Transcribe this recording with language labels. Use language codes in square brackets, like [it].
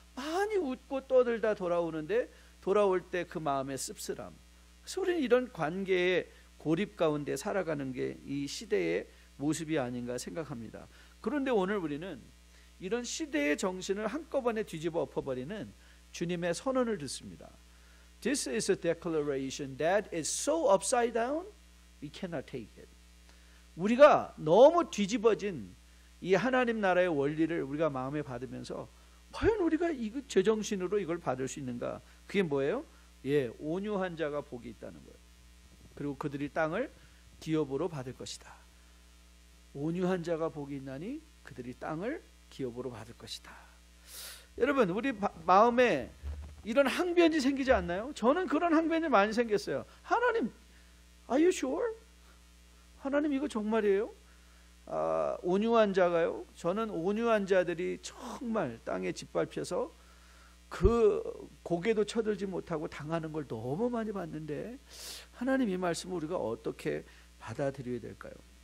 [ko] 많이 웃고 떠들다 돌아오는데 돌아올 때 그 마음의 씁쓸함. 그래서 우리는 이런 관계의 고립 가운데 살아가는 게 이 시대의 모습이 아닌가 생각합니다. 그런데 오늘 우리는 이런 시대의 정신을 한꺼번에 뒤집어 엎어버리는 주님의 선언을 듣습니다. [en] This is a declaration that is so upside down, we cannot take it. [ko] 우리가 너무 뒤집어진 이 하나님 나라의 원리를 우리가 마음에 받으면서 과연 우리가 이 제정신으로 이걸 받을 수 있는가? 그게 뭐예요? 온유한 자가 복이 있다는 거예요. 그리고 그들이 땅을 기업으로 받을 것이다. 온유한 자가 복이 있나니 그들이 땅을 기업으로 받을 것이다. 여러분, 우리 마음에 이런 항변이 생기지 않나요? 저는 그런 항변이 많이 생겼어요. 하나님, [en] are you sure? [ko] 하나님, 이거 정말이에요? 온유한 자가요? 저는 온유한 자들이 정말 땅에 짓밟혀서 그 고개도 쳐들지 못하고 당하는 걸 너무 많이 봤는데, 하나님, 이 말씀을 우리가 어떻게 받아들여야 될까요?